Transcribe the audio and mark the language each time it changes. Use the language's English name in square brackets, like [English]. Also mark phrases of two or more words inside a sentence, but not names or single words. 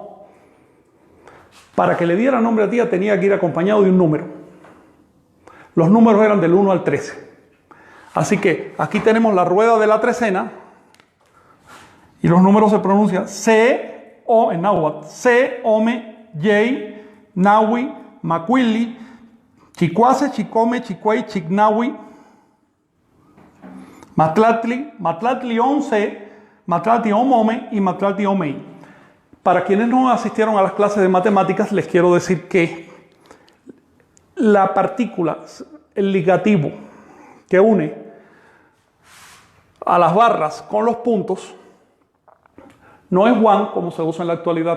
[Spanish] Para que le diera nombre al día tenía que ir acompañado de un número. Los números eran del 1 al 13. Así que aquí tenemos la rueda de la trecena y los números se pronuncian C, O en náhuatl, [Nahuatl languages] C, Ome, Yei, Nahui, Macuili, Chicuase, Chicome, Chicuey, Chignahui, Matlatli, Matlatli 11, Matlatli Omome y Matlatli Omei. [Spanish] Para quienes no asistieron a las clases de matemáticas, les quiero decir que la partícula, el ligativo que une a las barras con los puntos, no es one como se usa en la actualidad.